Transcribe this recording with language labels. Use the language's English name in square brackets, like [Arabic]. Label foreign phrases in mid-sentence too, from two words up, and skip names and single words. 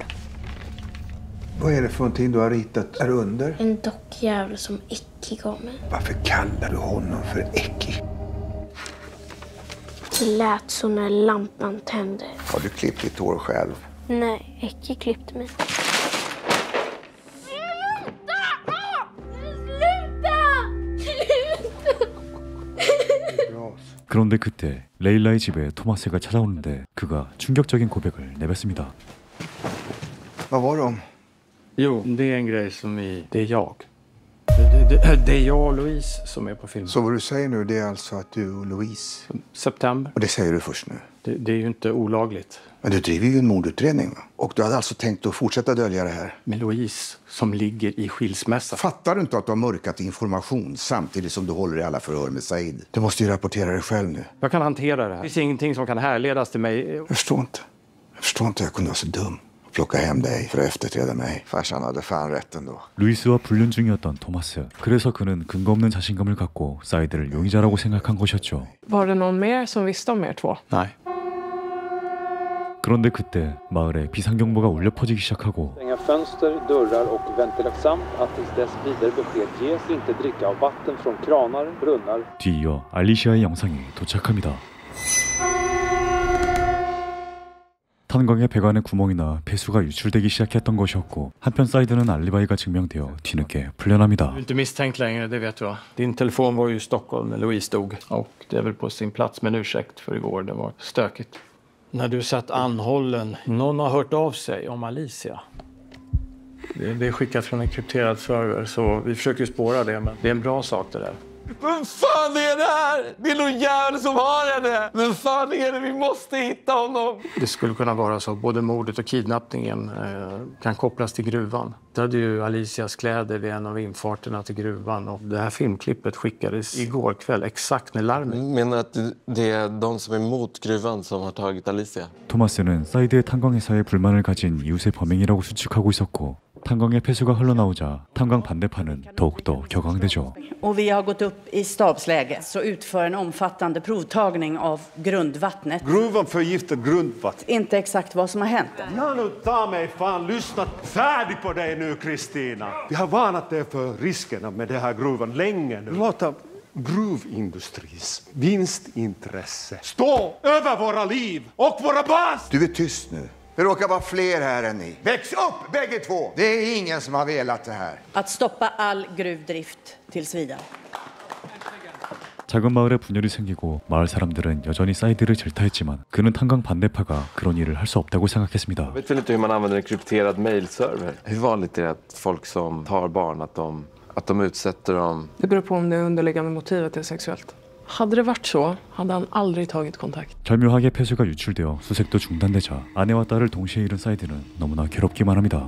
[Swedish] Vad är det för någonting du har ritat här under? En dockjävel som Icke gav mig. Varför kallar du honom för Ecki? Det lät så när lampan tände. Har du klippt ditt hår själv? Nej, Icke klippte mig. [Korean] 그런데 그때 레일라의 집에 토마스가 찾아오는데 그가 충격적인 고백을 내뱉습니다. [Swedish] Vad var de? Jo, det är en grej som det är jag. Det är jag och Louise som är på filmen. Så vad du säger nu, det är alltså att du och Louise... September. Och det säger du först nu? Det är ju inte olagligt. Men du driver ju en mordutredning, va? Och du hade alltså tänkt att fortsätta dölja det här? Med Louise som ligger i skilsmässa. Fattar du inte att du har mörkat information samtidigt som du håller i alla förhör med Said? Du måste ju rapportera dig själv nu. Jag kan hantera det här. Det finns ingenting som kan härledas till mig. Jag förstår inte jag kunde vara så dum. Plocka hem dig för att efterträda mig. Farsan hade fan rätt ändå. [Korean] 루이스와 불륜 중이었던 토마스. 그래서 그는 근거 없는 자신감을 갖고 사이드를 용의자라고 생각한 것이었죠. [Swedish] Var det någon mer som visste om er två? Nej. [Korean] 그런데 그때 마을에 비상경보가 울려 퍼지기 시작하고 [Swedish] Stänga fönster, dörrar och ventilation samt att tills dess vidare besked ges inte dricka av vatten från kranar, brunnar. [Korean] 뒤이어 알리시아의 영상이 도착합니다. 탄광에 배관의 구멍이나 폐수가 유출되기 시작했던 것이었고 한편 사이드는 알리바이가 증명되어 뒤늦게 풀려납니다. [Swedish] Du är inte misstänkt längre, det vet du va? Din telefon var ju i Stockholm när Louise dog. Och det är väl på sin plats med en ursäkt för igår, det var stökigt. När du satt anhållen, någon har hört av sig om Alicia. Det är skickat från en krypterad server så vi försöker spåra det, men det är en bra sak det där. Vem fan är det här? Det är någon jävel som har henne. Vem fan är det? Vi måste hitta honom. Det skulle kunna vara så. Både mordet och kidnappningen kan kopplas till gruvan. Det hade ju Alicias kläder vid en av infarterna till gruvan. Och det här filmklippet skickades igår kväll exakt när larmet. Menar att det är de som är mot gruvan som har tagit Alicia? [Korean] 토마스는 사이드의 탄광회사에 불만을 가진 이웃의 범행이라고 추측하고 있었고 탄광의 폐수가 흘러나오자 탄광 반대파는 더욱더 격앙되죠. [Swedish] Och vi har gått upp i stabsläge så utför en omfattande provtagning av grundvattnet. Gruvan förgiftar grundvatten. Inte exakt vad som har hänt. Ja, nu ta mig fan, lyssna färdigt på dig nu, Kristina. Vi har varnat dig för riskerna med det här gruvan länge nu. Låta gruvindustris vinstintresse stå över våra liv och våra barn. Du är tyst nu. Det råkar vara fler här än ni. Väx upp bägge två! Det är ingen som har velat det här. Att stoppa all gruvdrift tills vidare. [Korean] 작은 마을에 분열이 생기고 마을 사람들은 여전히 사이드를 질타했지만 그는 탄광 반대파가 그런 일을 할 수 없다고 생각했습니다. [Swedish] Jag vet väl inte hur man använder en krypterad mailserver. Hur vanligt är det att folk som tar barn att de utsätter dem? Det beror på om det underliggande motivet är sexuellt. Hade det varit så hade han aldrig tagit kontakt. [Korean] 절묘하게 폐수가 유출되어 수색도 중단되자 아내와 딸을 동시에 잃은 사이드는 너무나 괴롭기만 합니다.